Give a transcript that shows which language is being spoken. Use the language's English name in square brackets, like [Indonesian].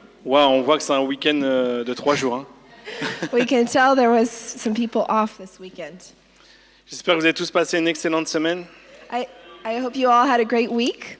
[French] Wow, on voit que c'est un week-end de 3 jours. Hein. [English] We can tell there was some people off this weekend. [French] J'espère que vous avez tous passé une excellente semaine. [English] I hope you all had a great week.